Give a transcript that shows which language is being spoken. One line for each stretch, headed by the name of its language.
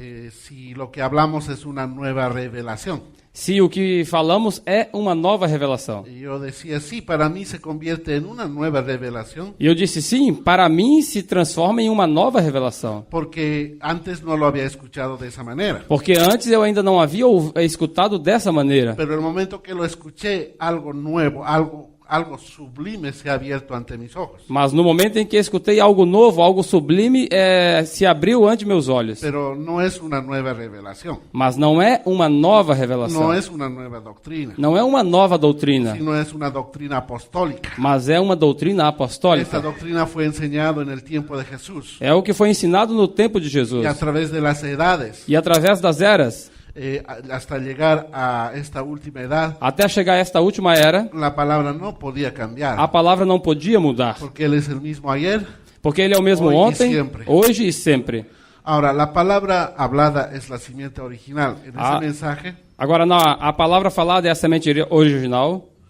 Spanish: Si lo que hablamos es una nueva revelación.
Portuguese: Se o que falamos é uma nova revelação.
Spanish: Y yo decía, sí, para mí se convierte en una nueva revelación,
Portuguese: E eu disse sim, para mim se transforma em uma nova revelação.
Spanish: porque antes no lo había escuchado de esa manera.
Portuguese: Porque antes eu ainda não havia escutado dessa maneira.
Spanish: Pero el momento que lo escuché, algo nuevo, algo sublime se ha abierto ante mis ojos.
Portuguese: Mas no momento em que escutei algo novo, algo sublime, se abriu ante meus olhos.
Spanish: Pero no es una nueva revelación,
Portuguese: Mas não é uma nova revelação.
Spanish: no es una nueva doctrina,
Portuguese: Não é uma nova doutrina,
Spanish: sino es una doctrina apostólica.
Portuguese: mas é uma doutrina
Spanish: Esta
Portuguese: apostólica.
Spanish: doctrina fue enseñada en el tiempo de Jesús
Portuguese: É o que foi ensinado no tempo de Jesus.
Spanish: y a través de las edades,
Portuguese: E através das eras,
Spanish: hasta llegar a esta última edad,
Portuguese: até chegar a esta última era,
Spanish: la palabra no podía cambiar,
Portuguese: a palavra não podia mudar.
Spanish: porque Él es el mismo ayer.
Portuguese: Porque ele é o mesmo Hoje e ontem, sempre. hoje e sempre.
Spanish: Ahora, la palabra hablada es la simiente original. En ese Ah. mensaje
Portuguese: Agora, a palavra falada é a semente original.